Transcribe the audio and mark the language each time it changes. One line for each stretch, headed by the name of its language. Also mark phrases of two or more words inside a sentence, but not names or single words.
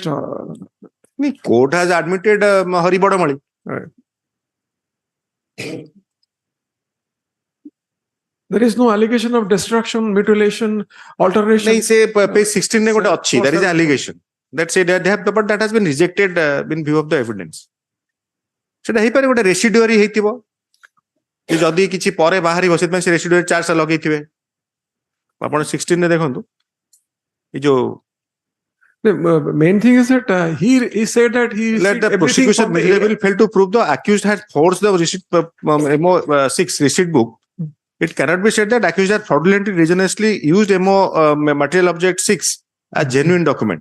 English: The court has admitted Hari Bodamali. Right. There is no allegation of destruction, mutilation, alteration. They say page 16
Odia: ନେ ଗୋଟେ ଅଛି.
English: There is an allegation. That say that they have, but that has been rejected in view of the evidence.
Odia: ସେଟା ହେଇପାରେ ଗୋଟେ ରେସିଡୁଆରୀ ହେଇଥିବ ଯଦି କିଛି ପରେ ବାହାରିବ ସେଥିପାଇଁ ସେ
English: residuary charge
Odia: ଲଗେଇଥିବେ ଆପଣ 16 ରେ ଦେଖନ୍ତୁ ଏ ଯୋଉ
English: the main thing is that he said that he let the prosecution will fail to prove the accused had forged the receipt MO6 receipt book. It cannot be said that accused had fraudulently dishonestly used MO material object 6 as genuine document.